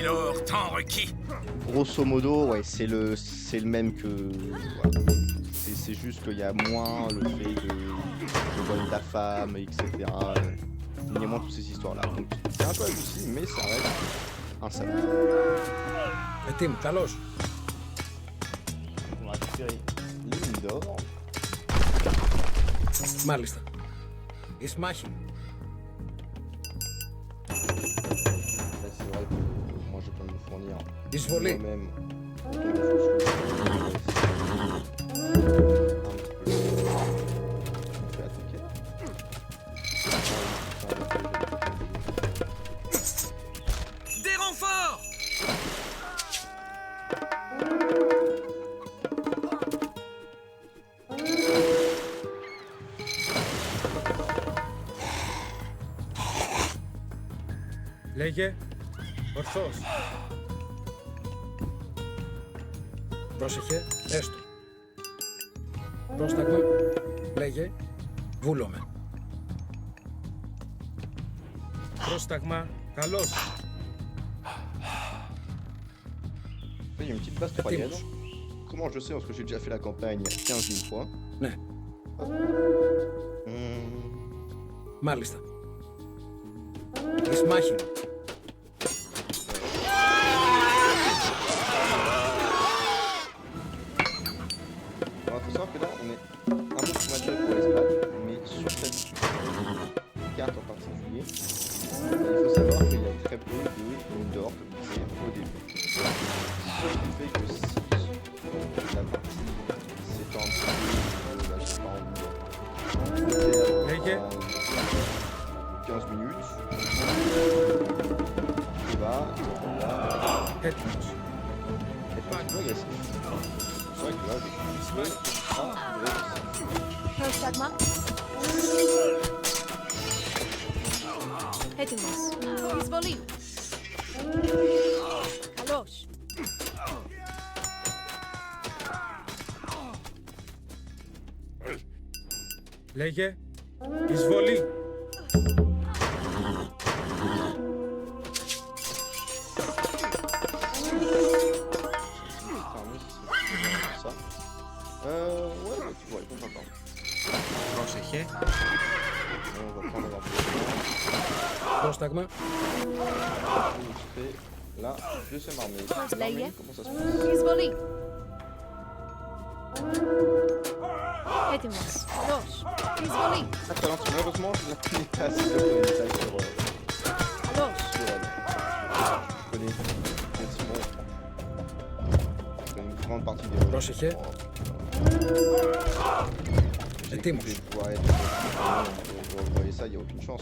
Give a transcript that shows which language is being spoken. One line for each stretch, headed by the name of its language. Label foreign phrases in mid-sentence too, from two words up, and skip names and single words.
French: l'or tant requis. Grosso modo, ouais, c'est le même que... Voilà. C'est juste qu'il y a moins le fait de voler ta femme, etc. Il y a moins toutes ces histoires-là. Donc c'est un peu adouci, mais ça reste un salaud.
Greek: Ετοίμοι, καλώς.
French: On va récupérer les mines d'or.
Greek: Μάλιστα. Εις μάχη.
French: Là, c'est vrai que moi je peux me fournir
Greek: Εισβολή.
French: moi-même. autant de choses que je peux. On fait attaquer. Des renforts.
Greek: Λέγε. Ορθώς. Πρόσεχε. Έστω. Πρόσταγμα. Λέγε. Βούλομαι. Πρόσταγμα. Καλώς.
French: Il y a une petite base troyenne. Comment je sais? Parce que j'ai déjà fait la campagne 15 000 fois.
Greek: Ναι. Μάλιστα. Εις μάχη.
French: Alors, faut savoir que là, on est un peu plus mature pour l'escalade, mais sur cette carte en particulier, il faut savoir qu'il y a très peu de mines d'or, comme je disais au début. Ce qui fait que si la partie s'étend un petit peu, là, j'ai pas envie de perdre
Greek: Λέγε.
French: 15 minutes. Il va là,
Greek: Έτοιμος.
French: effectivement agressif. C'est vrai que là, avec le feu, agressif.
Greek: Πρόσταγμα. Έτοιμος. Εισβολή. Καλώς. Λέγε. Εισβολή.
French: Ça. Ouais, bah, tu vois, ils vont t'entendre.
Greek: Πρόσεχε.
French: On va prendre leur
Greek: Πρόσταγμα.
French: fait la deuxième armée.
Greek: Λέγε.
French: L'armée, comment ça se passe?
Greek: Εισβολή. Έτοιμος. Καλώς. Εισβολή.
French: Attends, malheureusement, je la connais pas si je connais ça sur
Greek: Καλώς.
French: elle. Je connais effectivement une grande partie des rôles.
Greek: Πρόσεχε.
French: J'ai
Greek: Έτοιμος.
French: écouté, ouais, vous voyez ça, il n'y a aucune chance.